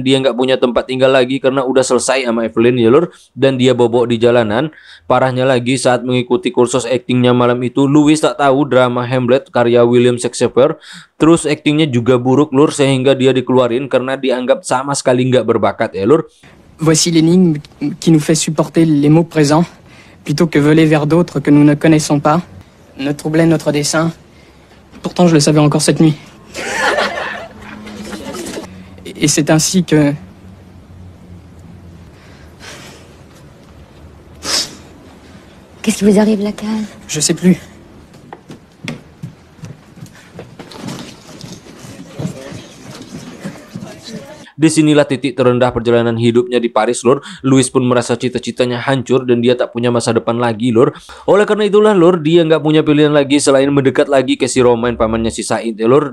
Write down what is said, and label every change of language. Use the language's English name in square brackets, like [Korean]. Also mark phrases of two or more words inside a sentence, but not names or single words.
[Indonesian] Dia nggak punya tempat tinggal lagi karena udah selesai sama Evelyn ya lur, dan dia bobok di jalanan. Parahnya lagi, saat mengikuti kursus aktingnya malam itu, Louis tak tahu drama Hamlet karya William Shakespeare. Terus aktingnya juga buruk lur, sehingga dia dikeluarin karena dianggap sama sekali nggak berbakat ya lur. [French] Voici l'énigme qui nous fait supporter les mots présents, plutôt que voler vers d'autres que nous ne connaissons pas. Ne troubler notre dessein. Pourtant, je le savais encore cette nuit. Et c'est ainsi que... Qu'est-ce qui vous arrive, la cale? Je sais plus. [Indonesian] Disinilah titik terendah perjalanan hidupnya di Paris lur. Louis pun merasa cita-citanya hancur dan dia tak punya masa depan lagi lur. Oleh karena itulah lur, dia nggak punya pilihan lagi selain mendekat lagi ke si Romain, pamannya si Said ya lur.